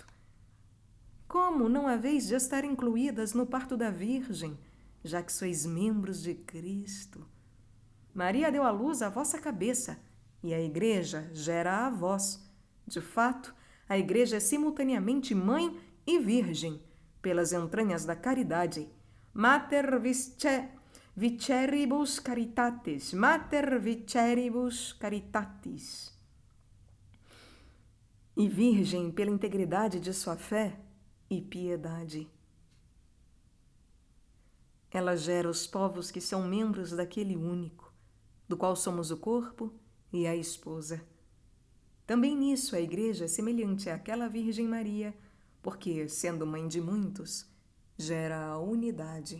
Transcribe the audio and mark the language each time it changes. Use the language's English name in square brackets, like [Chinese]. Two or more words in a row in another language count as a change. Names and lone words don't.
[Portuguese] Como não haveis de estar incluídas no parto da Virgem, já que sois membros de Cristo? Maria deu à luz a vossa cabeça, e a Igreja gera a vós. De fato, a Igreja é simultaneamente mãe e virgem, pelas entranhas da caridade. [Latin] Mater viceribus caritatis, mater viceribus caritatis. [Portuguese] E virgem pela integridade de sua fé e piedade. Ela gera os povos que são membros daquele único, do qual somos o corpo e a esposa. Também nisso a Igreja é semelhante àquela Virgem Maria, porque, sendo mãe de muitos, gera a unidade.